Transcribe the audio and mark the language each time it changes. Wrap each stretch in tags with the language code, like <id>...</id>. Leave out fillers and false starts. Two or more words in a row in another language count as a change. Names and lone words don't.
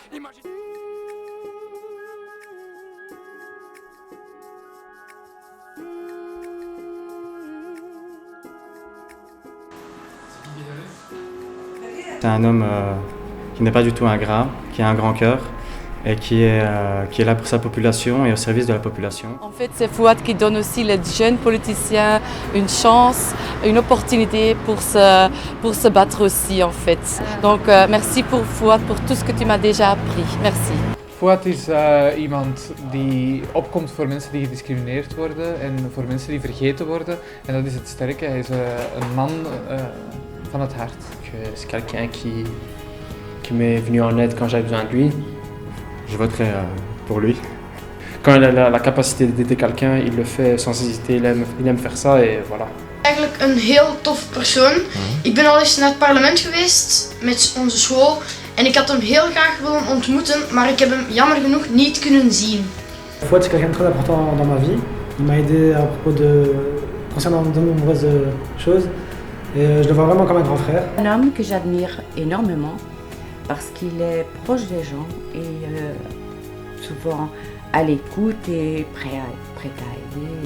<fr>C'est un homme qui n'est pas du tout ingrat, qui a un grand cœur et qui est là pour sa population et au service de la population. En fait, c'est Fouad qui donne aussi les jeunes politiciens une chance, une opportunité pour se battre aussi en fait. Donc merci pour Fouad pour tout ce que tu m'as déjà appris. Merci.</fr> <nl>Fouad is iemand die opkomt voor mensen die gediscrimineerd worden en voor mensen die vergeten worden. En dat is het sterke. Hij is een man van het hart.</nl> <fr>C'est quelqu'un qui m'est venu en aide quand j'avais besoin de lui. Je voterai pour lui. Quand il a la capacité d'aider quelqu'un, il le fait sans hésiter, il aime faire ça et voilà.</fr> <nl>Eigenlijk een heel tof persoon. Ik ben al eens naar het parlement geweest met onze school en ik had hem heel graag willen ontmoeten, maar ik heb hem jammer genoeg niet kunnen zien.</nl> <fr>Fouad, c'est quelqu'un de très important dans ma vie. Il m'a aidé à propos concernant de nombreuses choses et je le vois vraiment comme un grand frère. Un homme que j'admire énormément parce qu'il est proche des gens et souvent à l'écoute et prêt à aider.</fr>